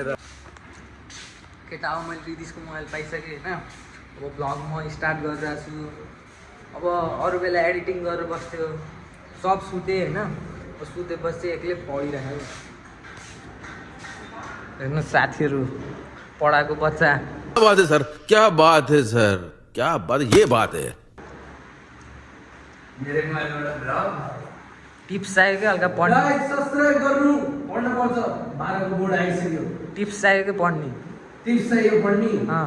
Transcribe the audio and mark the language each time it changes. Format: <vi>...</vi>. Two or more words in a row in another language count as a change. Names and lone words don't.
<ne>केटा अब मैले दिदीको मोबाइल पाइसकेँ होइन अब ब्लग म स्टार्ट गरिरहेको छु अब अरू बेला एडिटिङ गरेर बस्थ्यो सब सुतेँ होइन सुतेपछि एक्लै पढिरहेको हेर्नु साथीहरू पढाएको बच्चा</ne> <hi>क्या बात है सर, क्या बात है सर, क्या बात, ये बात है।</hi> <ne>टिप्स चाहियो क्या हल्का पढ्ने सब्स्क्राइब गर्नु पढ्न पर्छ 12 को बोर्ड आइसक्यो टिप्स चाहियो क्या पढ्ने टिप्स चाहियो पढ्ने अँ</ne>